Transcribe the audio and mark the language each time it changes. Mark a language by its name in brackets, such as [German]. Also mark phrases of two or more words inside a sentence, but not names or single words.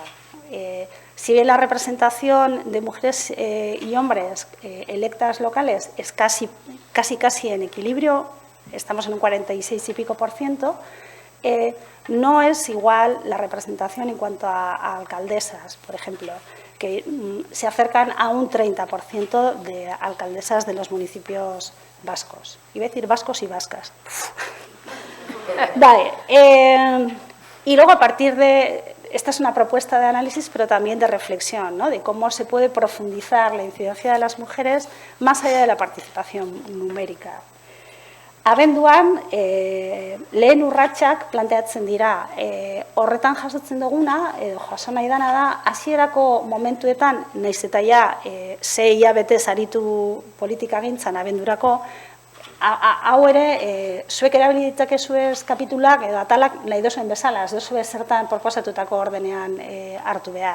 [Spanish] Si bien la representación de mujeres y hombres electas locales es casi en equilibrio, estamos en un 46 y pico %, no es igual la representación en cuanto a alcaldesas, por ejemplo, que se acercan a un 30% de alcaldesas de los municipios vascos. Iba a decir vascos y vascas. Vale. Y luego, a partir de... Esta es una propuesta de análisis, pero también de reflexión, ¿no? De cómo se puede profundizar la incidencia de las mujeres más allá de la participación numérica. [Basque] Abenduan, lehen urratsak planteatzen dira, horretan jasotzen duguna, jaso nahi dana da, hasierako momentuetan, nahiz eta ja, 6 hilabete saritu politikagintzan abendurako, hau ere, zuek erabili ditzakezue kapitulak edo atalak nahi duzuen bezala, ez duzue zertan proposatutako ordenean hartu behar.